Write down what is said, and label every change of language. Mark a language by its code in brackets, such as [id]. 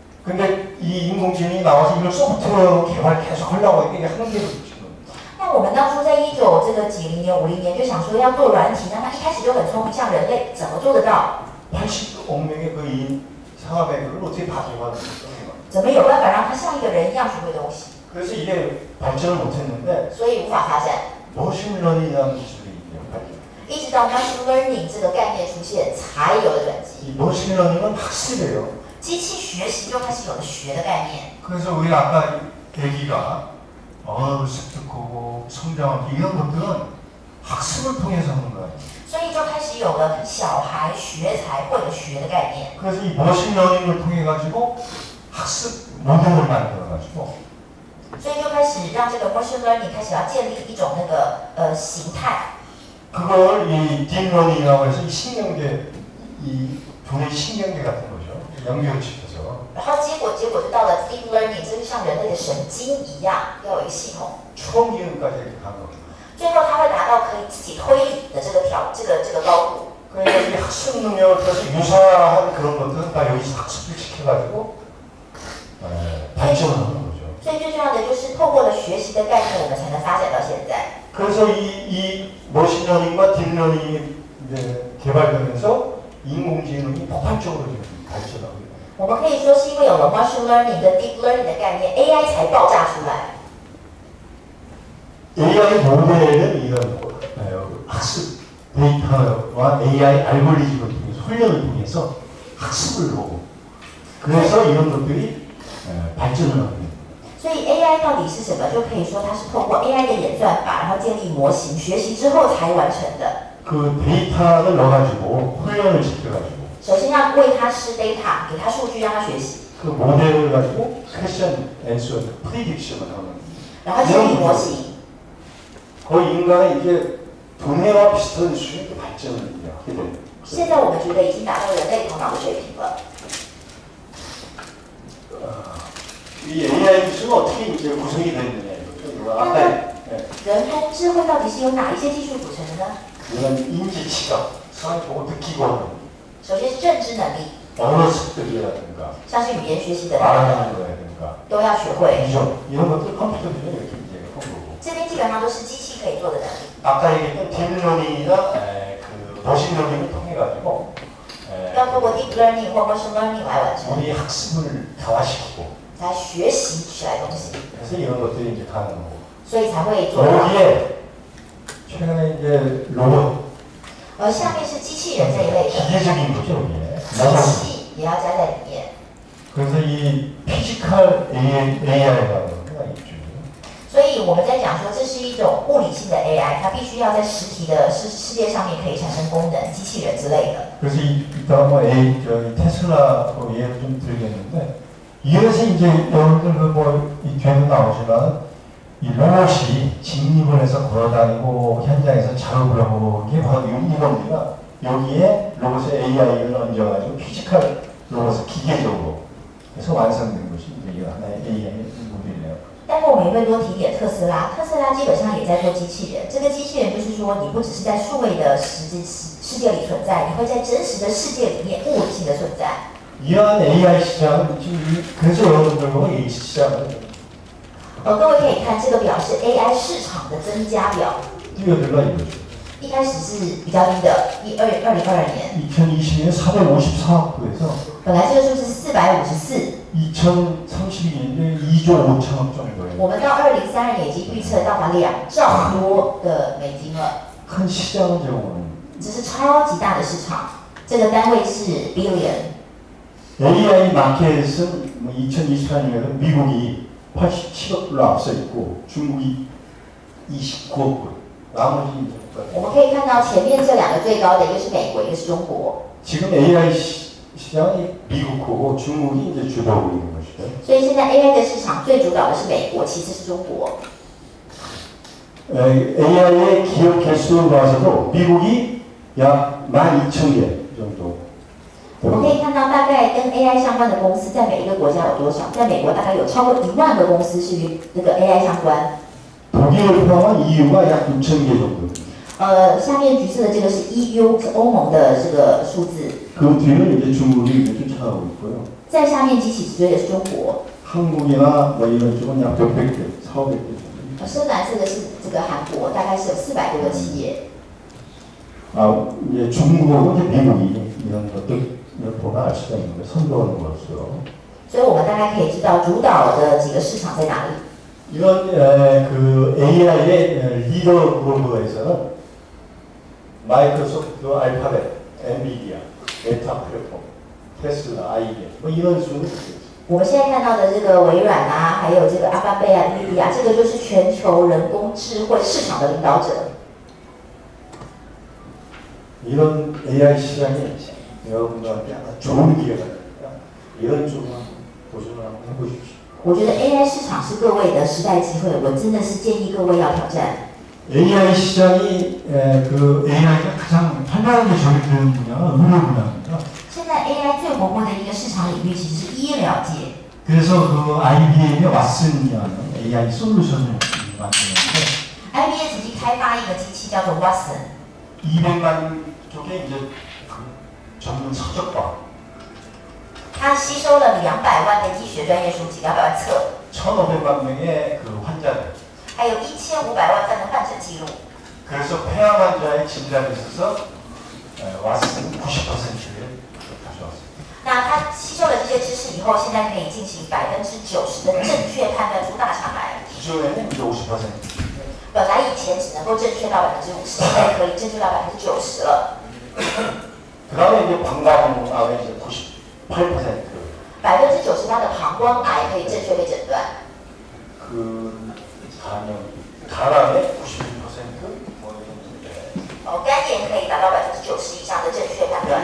[ko] 근데 이 인공지능이 나와서 이걸 소프트웨어 개발 계속 하려고 하니까 이게 한계를 붙인 겁니다. [zh] 那我们当初在1990年、50年就想说要做软体，那它一开始就很聪明，像人类怎么做得到？ [ko] 80억 명의 그 상하의 그걸 어떻게 다 개발을 했어요? [zh] 怎么有办法让它像一个人一样学会东西？ [ko] 그래서 이게 발전을 못했는데 [zh] 所以无法发展。 [ko] 머신러닝이라는 기술이 이제 발전. [zh] 一直到 machine learning 这个概念出现，才有了转机。 [ko] 이 머신러닝은 학습이에요. [zh] 机器学习就开始有了学的概念。 [ko] 그래서 우리 아까 애기가 습득하고 성장하고 이런 것들은 학습을 통해서 하는 거예요. [zh] 所以就开始有了小孩学才会有学的概念。 [ko] 그래서 이 머신러닝을 통해 가지고 학습 모델을 만들어 가지고 [zh] 所以就开始让这个 machine learning 开始要建立一种那个形态。 [ko] 그걸 이 딥러닝이라고 해서 이 신경계 이 종의 신경계 같은 거죠. 연결시켜서 [zh] 然后结果就到了 deep learning， 这就像人类的神经一样，要有一个系统。 [ko] 추억 기억까지 이렇게 간 겁니다. [zh] 最后它会达到可以自己推理的这个高度。 [ko] 그러니까 이 학습 능력을 통해서 유사한 그런 것들은 다 여기서 학습을 시켜가지고 발전을 하는 거죠. [zh] 所以最重要的就是透过了学习的概念，我们才能发展到现在。 [ko] 그래서 이 머신러닝과 딥러닝이 이제 개발되면서 인공지능이 폭발적으로 지금 발전하고 있습니다. [zh] 我们可以说是因为有了 machine learning 跟 deep learning 的概念 ，AI 才爆炸出来。 [ko] AI 모델은 이런 학습 데이터와 AI 알고리즘을 통해서 훈련을 통해서 학습을 하고 그래서 이런 것들이 발전을 하게 됩니다. [zh] 所以 AI 到底是什么？就可以说它是透过 AI 的演算法，然后建立模型，学习之后才完成的。 [ko] 그 데이터를 넣어가지고 훈련을 시켜가지고 [zh] 首先要喂它吃 data， 给它数据让它学习， [ko] 그 모델을 가지고 퀘션 앤서 프리딕션을 하는 [zh] 然后建立模型。 [ko] 거의 인간의 이제 두뇌와 비슷한 수준의 발전을 이제 하게 됩니다. [zh] 现在我们觉得已经达到人类头脑的水平了。 [ko] 이 AI 기술은 어떻게 이제 구성이 되느냐 이거죠. 아까 [zh] 人工智慧到底是由哪一些技术组成的呢？ [ko] 이런 인지 지각, 사람 보고 느끼고 하는 [zh] 首先是认知能力， [ko] 언어 습득이라든가 [zh] 像是语言学习的能力 [ko] 말하는 거라든가 [zh] 都要学会。 [ko] 비전 이런 것들 컴퓨터 비전 이렇게 이제 한 거고. [zh] 这边基本上都是机器可以做的能力。 [ko] 아까 얘기했던 딥러닝이나 그 머신러닝을 통해 가지고 [zh] 要透过 deep learning 或 machine learning 来完成， [ko] 우리 학습을 강화시키고 [zh] 才学习起来东西， [ko] 그래서 이런 것들이 이제 가능하고 [zh] 所以才会做到。 [ko] 여기에 최근에 이제 로봇 [zh] 而下面是机器人这一类的， [ko] 기계적인 거죠 이게. [zh] 机器也要加在里面。 [ko] 그래서 이 피지컬 AI라는 거가 있죠. [zh] 所以我们在讲说，这是一种物理性的 AI， 它必须要在实体的世界上面可以产生功能，机器人之类的。 [ko] 그래서 이따가 뭐 저희 테슬라 예를 좀 들겠는데 이래서 이제 여러분들 그뭐이 뒤에도 나오지만 이 로봇이 직립을 해서 걸어다니고 현장에서 작업을 하고 이게 바로 이겁니다. 여기에 로봇의 AI를 얹어가지고 피지컬 로봇을 기계적으로 해서 완성된 것이 이제 하나의 AI 모델이에요. [zh] 待会我们也会多提点特斯拉，特斯拉基本上也在做机器人。这个机器人就是说，你不只是在数位的世界里存在，你会在真实的世界里面物理性的存在。 [ko] 이러한 AI 시장은 지금 그래서 여러분들과 이 시장은 [zh] 各位可以看这个表是 AI 市场的增加表， [ko] 뛰어들라 이거죠. [zh] 一开始是比较低的，2022年， [ko] 2020년 454억 부에서 [zh] 本来这个数是454， [ko] 2032년에 2조 5천억 정도예요. [zh] 我们到2032年已经预测到达2兆多的美金了， [ko] 큰 시장을 제공하는 [zh] 这是超级大的市场，这个单位是 billion。 [ko] AI 마켓은 뭐 2024년에도 미국이 87억 불로 앞서 있고 중국이 29억 불, 나머지 이제 [zh] 我们可以看到前面这两个最高的，一个是美国，一个是中国。 [ko] 지금 AI 시장이 미국하고 중국이 이제 주도하고 있는 것이죠. [zh] 所以现在 AI 的市场最主导的是美国，其次是中国。 [ko] AI의 기업 개수로 봐서도 미국이 약 12,000개 정도. [zh] 我们可以看到，大概跟 AI 相关的公司在每一个国家有多少？在美国大概有超过1万个公司是与那个 AI 相关。 [ko] 독일을 포함한 EU가 약 6,000개 정도. [zh] 下面橘色的这个是 EU， 是欧盟的这个数字。 [ko] 그 뒤는 이제 중국이 이제 쫓아가고 있고요. [zh] 在下面机器直追的是中国， [ko] 한국이나 뭐 이런 쪽은 약 600개, 400개 정도. [zh] 深蓝这个是这个韩国，大概是有400多个企业。 [ko] 아, 이제 중국하고 이제 미국이 이런 것들 보면 알 수가 있는 거예요. 선도하는 것으로. [zh] 所以我们大概可以知道主导的几个市场在哪里。 [ko] 이런 그 AI의 리더 그룹에서는 마이크로소프트, 알파벳, 엔비디아, 메타 플랫폼, 테슬라, IBM 뭐 이런 수는 있어요. [zh] 我们现在看到的这个微软啊，还有这个阿巴贝啊、NVIDIA啊，这个就是全球人工智慧市场的领导者。 [ko] 이런 AI 시장이 여러분들한테 아주 좋은 기회가 됩니다. 이런 쪽만 도전을 한번 해보십시오. [zh] 我觉得 AI 市场是各位的时代机会，我真的是建议各位要挑战。 [ko] AI 시장이 그 AI가 가장 활발하게 적용되는 분야가 의료 분야입니다. [zh] 现在 AI 最活泼的一个市场领域其实是医疗界。 [ko] 그래서 그 IBM의 왓슨이라는 AI 솔루션을 만드는데 [zh] IBM 曾经开发一个机器叫做 Watson， [ko] 200만 쪽에 이제 그 전문 서적과 [zh] 它吸收了200万的医学专业书籍，200万册， [ko] 1,500만 명의 그 환자들. [zh] 还有1500万份的患诊记录。 [ko] 그래서 폐암 환자의 진단에 있어서 왓슨 90%를 가져왔습니다. [zh] 那它吸收了这些知识以后，现在可以进行90%的正确判断出大肠癌。 [ko] 기존에는 이제 50%. [zh] 本来以前只能够正确到50%，现在可以正确到90%了。 [ko] 그 다음에 이제 방광암의 이제 98%. [zh] 98%的膀胱癌可以正确被诊断。 [ko] 그 간암의 91%뭐 이런 문제. [zh] 肝炎可以达到90%以上的正确判断。